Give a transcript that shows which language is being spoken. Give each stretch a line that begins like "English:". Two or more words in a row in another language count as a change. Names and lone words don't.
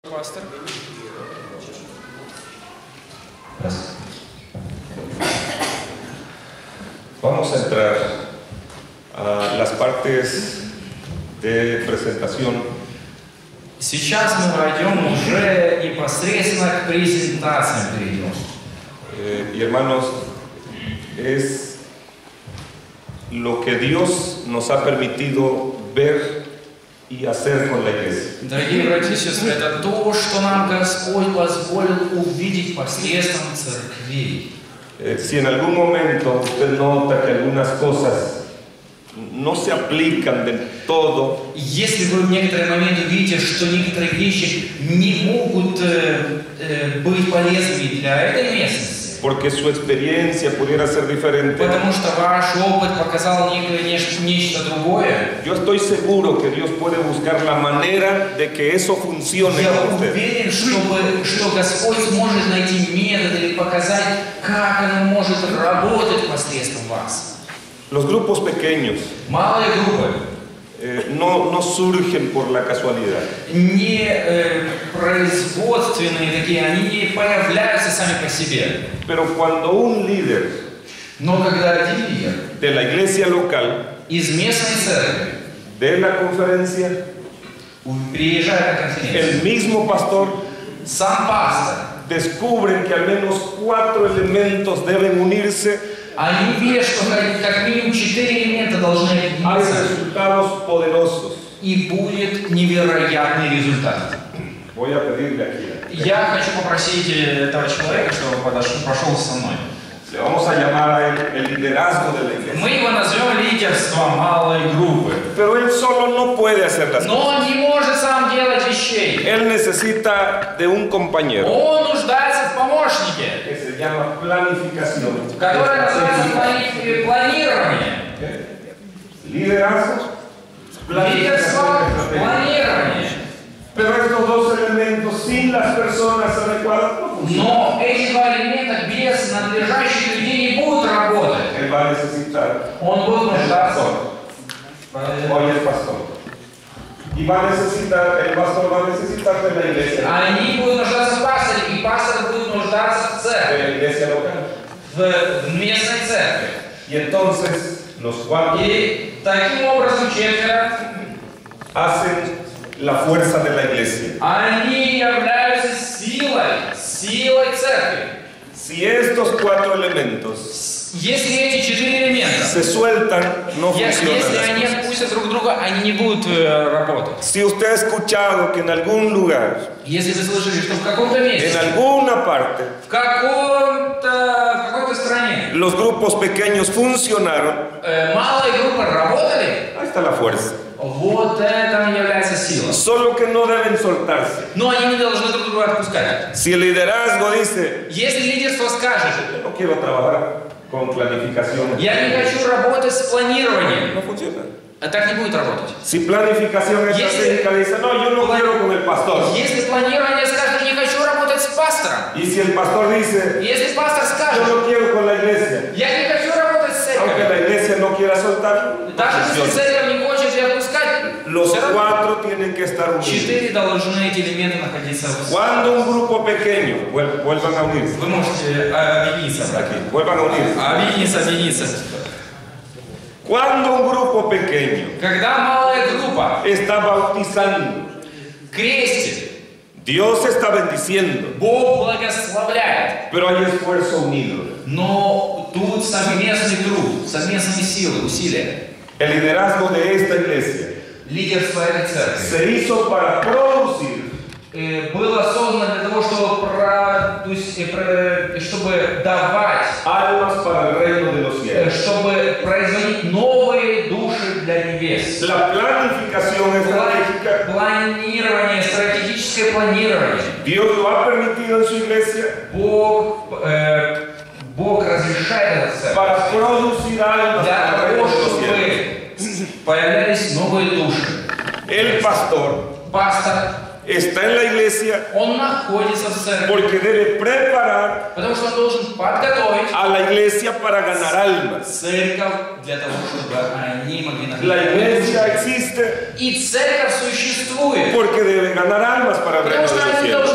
Russian: Пастор.
Spanish: Vamos a entrar a las partes de presentación.
Russian: Сейчас мы войдем уже непосредственно к презентациям перейдем.
Spanish: Y hermanos, es lo que Dios nos ha permitido ver y hacer con la iglesia.
Russian: Дорогие братья и сестры, это то, что нам Господь позволил увидеть посредством церквей.
Spanish: Si en algún momento usted nota que algunas cosas no se aplican del todo,
Russian: Если вы в некоторые моменты видите, что некоторые вещи не могут быть полезными для этой местности,
Spanish: porque su experiencia pudiera ser diferente,
Russian: потому что ваш опыт показал нечто другое,
Spanish: yo estoy seguro que Dios puede buscar la manera de que eso funcione
Russian: я
Spanish: con usted.
Russian: уверен, что Господь сможет найти метод или показать, как оно может работать посредством вас.
Spanish: Los grupos pequeños
Russian: Малые группы
Spanish: no surgen por la casualidad.
Russian: не производственные такие, они не появляются сами по себе.
Spanish: Pero cuando un líder
Russian: Но когда один лидер
Spanish: de la iglesia local,
Russian: из местной церкви
Spanish: de la conferencia,
Russian: приезжает на конференцию,
Spanish: el mismo pastor,
Russian: сам пастор,
Spanish: descubren que al menos 4 elementos deben unirse,
Russian: они видят, что как минимум 4 элемента должны
Spanish: hay
Russian: объединиться,
Spanish: resultados poderosos.
Russian: и будет невероятный результат.
Spanish: Voy a pedirle aquí.
Russian: Я хочу попросить этого человека, чтобы прошел со мной.
Spanish: Le vamos a llamar a él el liderazgo de la iglesia.
Russian: Мы его назовем лидерство малой группы.
Spanish: Pero él solo no puede hacer las cosas.
Russian: Но он не может сам делать вещей.
Spanish: Él necesita de un compañero
Russian: Он нуждается в помощнике,
Spanish: que se llama planificación.
Russian: который называется планирование.
Spanish: Liderazgo,
Russian: Лидерство,
Spanish: planificación, estrategia.
Russian: планирование.
Spanish: Pero estos dos elementos sin las personas adecuadas no funcionan.
Russian: Но эти два элемента без надлежащих людей не будут работать.
Spanish: Él va a necesitar
Russian: Он будет
Spanish: el
Russian: нуждаться.
Spanish: pastor. Hoy el pastor. Y va a necesitar, el pastor va a necesitar de la iglesia.
Russian: Они будут нуждаться в пасторе, и пастор будет нуждаться в
Spanish: De
Russian: церкви,
Spanish: la iglesia local.
Russian: в местной церкви.
Spanish: Y entonces los cuatro
Russian: И таким образом четверо,
Spanish: hacen la fuerza de la iglesia.
Russian: они являются силой церкви.
Spanish: Si estos 4 elementos
Russian: Если эти 4 элемента,
Spanish: se sueltan, no
Russian: если
Spanish: funcionan
Russian: они
Spanish: las cosas.
Russian: отпустят друг друга, они не будут работать.
Spanish: Si usted ha escuchado que en algún lugar,
Russian: Если вы слышали, что в каком-то месте,
Spanish: en alguna parte,
Russian: в какой-то стране
Spanish: los grupos pequeños funcionaron,
Russian: малые группы работали,
Spanish: ahí está la fuerza.
Russian: вот это является сила.
Spanish: Solo que no deben soltarse.
Russian: Но они не должны друг друга отпускать.
Spanish: Si el liderazgo dice,
Russian: Если лидерство скажет,
Spanish: no quiero trabajar con planificación,
Russian: я не хочу работать с планированием,
Spanish: no funciona.
Russian: так не будет работать.
Spanish: Si planificación estratégica dice, no, yo no quiero con el pastor.
Russian: Если планирование скажет, не хочу работать с пастором,
Spanish: Y si el pastor dice,
Russian: если пастор
Spanish: yo
Russian: скажет,
Spanish: no quiero con la iglesia,
Russian: я не хочу работать с
Spanish: aunque
Russian: церковью,
Spanish: la iglesia no quiera soltar, no
Russian: даже если
Spanish: funciona.
Russian: церковь не хочет ее отпускать,
Spanish: Los
Russian: всё равно
Spanish: 4 tienen que estar unidos.
Russian: 4 должны эти элементы находиться в.
Spanish: Cuando un grupo pequeño, vuelvan a unirse,
Russian: Вы можете объединиться.
Spanish: aquí, vuelvan a unirse.
Russian: Объединиться.
Spanish: Cuando un grupo pequeño
Russian: Когда малая группа
Spanish: está bautizando,
Russian: крестит,
Spanish: Dios está bendiciendo,
Russian: Бог благословляет.
Spanish: pero hay esfuerzo unido.
Russian: Но тут совместный труд, совместные силы, усилия.
Spanish: El liderazgo de esta iglesia
Russian: Лидерство этой церкви
Spanish: se hizo para producir
Russian: было создано для того, чтобы давать,
Spanish: almas para el reino de los cielos.
Russian: чтобы производить новые души для небес.
Spanish: La planificación estratégica,
Russian: Планирование, стратегическое планирование.
Spanish: Dios lo ha permitido en su iglesia
Russian: Бог разрешает это
Spanish: para producir almas
Russian: для
Spanish: para el
Russian: того,
Spanish: reino de los cielos.
Russian: чтобы появлялись новые души.
Spanish: El pastor
Russian: Пастор,
Spanish: está en la iglesia
Russian: он находится в церкви,
Spanish: porque debe preparar
Russian: потому что он должен подготовить
Spanish: a la iglesia para ganar almas.
Russian: церковь для того, чтобы они могли
Spanish: La iglesia
Russian: находиться.
Spanish: existe
Russian: И церковь существует,
Spanish: porque debe ganar almas para el reino
Russian: потому
Spanish: de
Russian: что
Spanish: los
Russian: они